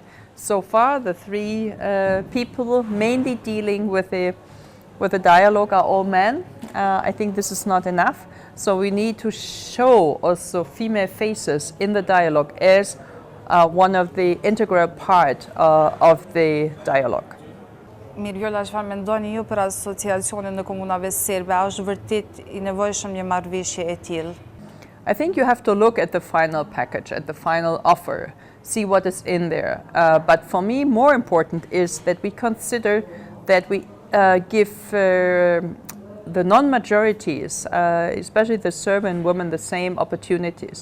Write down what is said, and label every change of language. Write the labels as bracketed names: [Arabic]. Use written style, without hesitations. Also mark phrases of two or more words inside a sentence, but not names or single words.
[English] So far, the three people mainly dealing with the dialogue are all men. I think this is not enough. So we need to show also female faces in the dialogue as one of the integral part of the dialogue. [Albanian] Mirë, Viola, çfarë mendoni ju për asociacionin në komunave serbe? A është vërtet I nevojshëm një marrëveshje e tillë? [English] I think you have to look at the final package, at the final offer, see what is in there. But for me, more important is that we consider that we give the non-majorities, especially the Serbian women, the same opportunities.